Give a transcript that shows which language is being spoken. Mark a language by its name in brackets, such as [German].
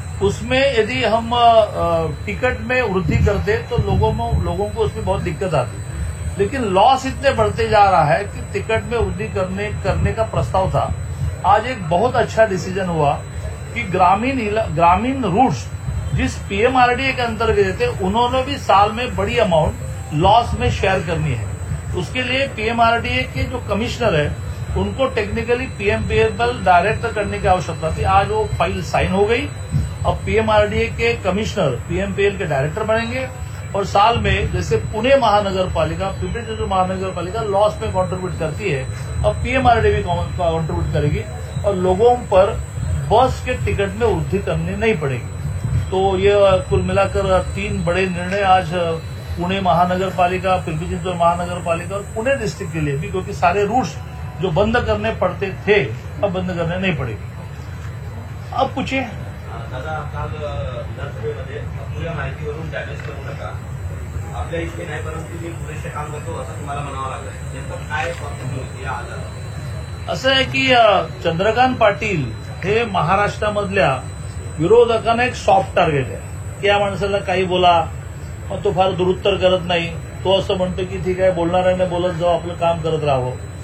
[Hindi] उसमें यदि हम टिकट में वृद्धि करते तो लोगों को उसमें बहुत दिक्कत आती, लेकिन लॉस इतने बढ़ते जा रहा है कि टिकट में वृद्धि करने का प्रस्ताव था। आज एक बहुत अच्छा डिसीजन हुआ कि ग्रामीण रूट्स जिस PMRDA के अंतर्गत थे, उन्होंने भी साल में बड़ी अमाउंट लॉस में शेयर करनी है। उसके लिए PMRDA के जो कमिश्नर है उनको टेक्निकली PMPL डायरेक्ट करने की आवश्यकता थी। आज वो फाइल साइन हो गई। अब PMRDA के कमिश्नर PMPL के डायरेक्टर बनेंगे और साल में जैसे पुणे महानगर पालिका, पिंपरी चिंचवड महानगर पालिका लॉस में कंट्रीब्यूट करती है, अब PMRDA भी कंट्रीब्यूट करेगी और लोगों पर बस के टिकट में वृद्धि करनी नहीं पड़ेगी। तो ये कुल मिलाकर 3 बड़े निर्णय आज पुणे महानगर पालिका, पिंपरी चिंचवड महानगर पालिका और पुणे डिस्ट्रिक्ट के लिए भी, क्योंकि सारे रूट्स जो बंद करने पड़ते थे अब बंद करने नहीं पड़ेगी। अब पूछिए [Marathi] दादा, काल विधानसभेमध्ये अपुऱ्या माहितीवरून डॅमेज करू नका, आपल्या इतके नाही परंतु मी पुरेसे काम करतो असं तुम्हाला म्हणावं लागलं, नेमकं काय प्रॉब्लेम होती या आधारावर? असं आहे की चंद्रकांत पाटील हे महाराष्ट्रामधल्या विरोधकांना एक सॉफ्ट टार्गेट आहे की या माणसाला काही बोला, मग तो फार दुरुत्तर करत नाही, तो असं म्हणतो की ठीक आहे बोलणाऱ्याने बोलत जाऊ, आपलं काम करत राहावं।